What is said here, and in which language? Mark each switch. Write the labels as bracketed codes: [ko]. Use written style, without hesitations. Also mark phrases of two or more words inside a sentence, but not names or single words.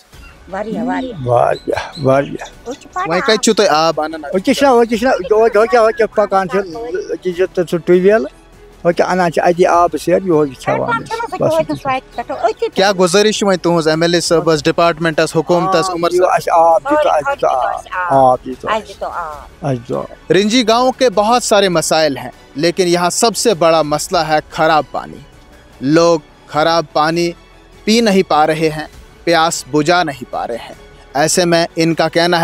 [ks] واریاہ وۄنۍ کَتہِ چھُو تُہۍ آب اَنان أکیٛاہ پَکان چھِ سُہ ٹیوٗب وٮ۪ل أکیٛاہ اَنان چھِ اَتی آبہٕ سیر یِہوٚے کھٮ۪وان کیٛاہ گُزٲرِش چھِ وۄنۍ تُہٕنٛز MLA صٲبَس ڈپارٹمنٹَس حکوٗمتَس [ur] عمر رنجی گاؤں کے بہت سارے مسائل ہیں لیکن یہاں سب سے بڑا مسئلہ ہے خراب پانی لوگ خراب پانی پی نہیں پا رہے ہیں پیاس بجھا نہیں پا رہے ہیں ایسے میں ان کا کہنا